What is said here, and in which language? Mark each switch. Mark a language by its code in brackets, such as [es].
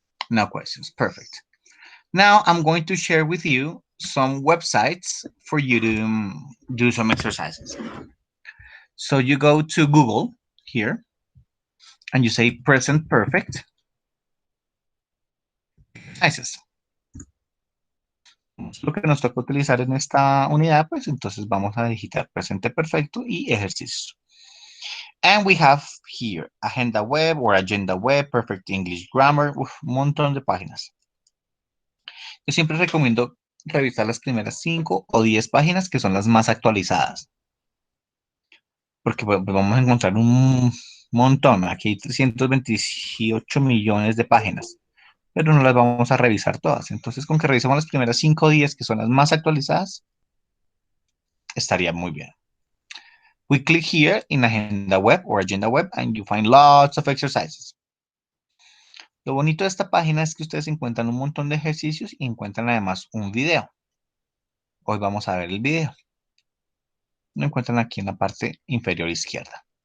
[en] No questions. Perfect. Now I'm going to share with you some websites for you to do some exercises. So you go to Google here and you say present perfect exercises. [es] Lo que nos toca utilizar en esta unidad, pues entonces vamos a digitar presente perfecto y ejercicios. [en] And we have here agenda web or agenda web, perfect English grammar, [es] un montón de páginas. Yo siempre recomiendo revisar las primeras 5 o 10 páginas que son las más actualizadas. Porque pues, vamos a encontrar un montón. Aquí hay 328 millones de páginas, pero no las vamos a revisar todas. Entonces, con que revisemos las primeras 5 o 10 que son las más actualizadas, estaría muy bien. [en] We click here in agenda web or agenda web and you find lots of exercises. [es] Lo bonito de esta página es que ustedes encuentran un montón de ejercicios y encuentran además un video. Hoy vamos a ver el video. Lo encuentran aquí en la parte inferior izquierda.